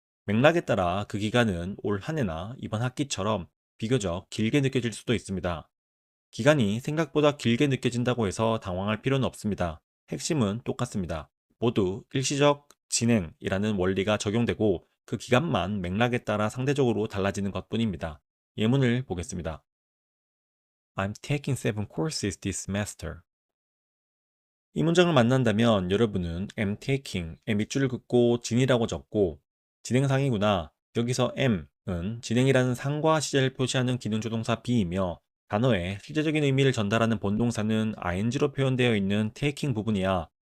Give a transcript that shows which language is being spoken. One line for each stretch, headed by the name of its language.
Korean: 맥락에 따라 그 기간은 올 한 해나 이번 학기처럼 비교적 길게 느껴질 수도 있습니다. 기간이 생각보다 길게 느껴진다고 해서 당황할 필요는 없습니다. 핵심은 똑같습니다. 모두 일시적 진행이라는 원리가 적용되고 그 기간만 맥락에 따라 상대적으로 달라지는 것뿐입니다. 예문을 보겠습니다.
English: I'm taking 7 courses this semester.
Korean: 이 문장을 만난다면 여러분은 am taking의 밑줄을 긋고 진이라고 적고 진행상이구나. 여기서 am은 진행이라는 상과 시제를 표시하는 기능조동사 be이며 단어의 실제적인 의미를 전달하는 본동사는 ing로 표현되어 있는 taking 부분이야.